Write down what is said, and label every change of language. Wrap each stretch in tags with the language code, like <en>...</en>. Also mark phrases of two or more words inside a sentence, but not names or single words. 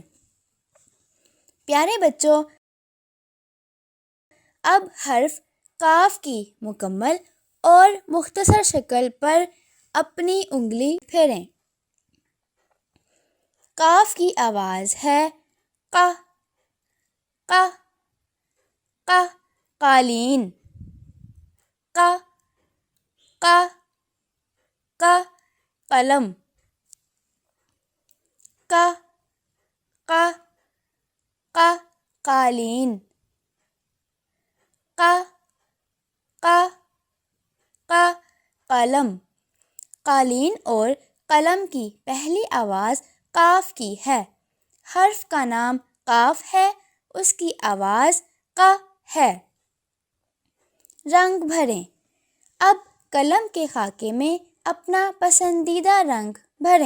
<ur>پیارے بچوں، اب حرف قاف کی مکمل اور مختصر شکل پر اپنی انگلی پھیریں۔ قاف کی آواز ہے ق، ق، ق، قالین، ق، ق، ق، قلم، ق، ق، ق، قالین، ق، ق، ق، قلم۔ قالین اور قلم کی پہلی آواز قاف کی ہے۔ حرف کا نام قاف ہے، اس کی آواز ق ہے۔ رنگ بھریں۔ اب قلم کے خاکے میں اپنا پسندیدہ رنگ بھریں۔</ur>